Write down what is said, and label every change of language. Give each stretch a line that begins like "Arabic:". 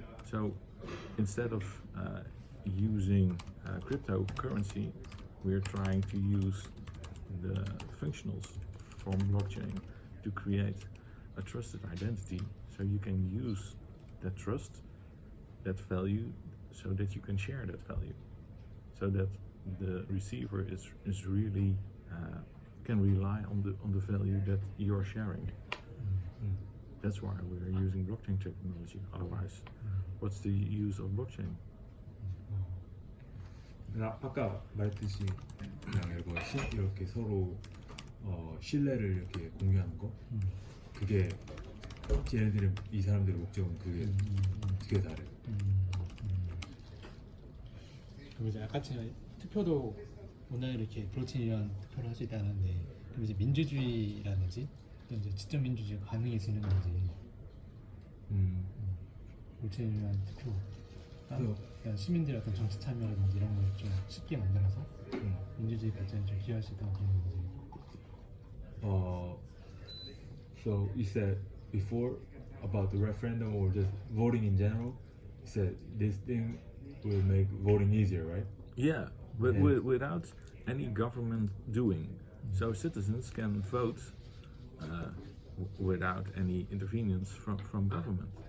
English: So instead of using cryptocurrency, we're trying to use the functionals from blockchain to create a trusted identity, so you can use that trust, that value, so that you can share that value, so that the receiver is really can rely on the value that you're sharing. That's why we're using blockchain technology. Otherwise, what's the use of blockchain?
Korean: 아까 말했듯이 그냥 이렇게 서로 신뢰를 이렇게 공유하는 거. 그게 이 사람들의 목적은 그게 되게 다르요. 그리고 이제 아까 제가 투표도 오늘 이렇게 블록체인이란 투표를 할 수 있다는데, 그럼 이제 민주주의라든지 또 이제 직접 민주주의가 가능해지는 건지. 블록체인이란 투표. 그러니까 시민들의 어떤 정치 참여라든지 이런 걸 좀 쉽게 만들어서 민주주의 발전에 좀 기여할 수 있다고 보는 건지.
English: So you said before about the referendum or just voting in general. You said this thing will make voting easier, right? Yeah, without any government doing. So citizens can vote without any interference from government.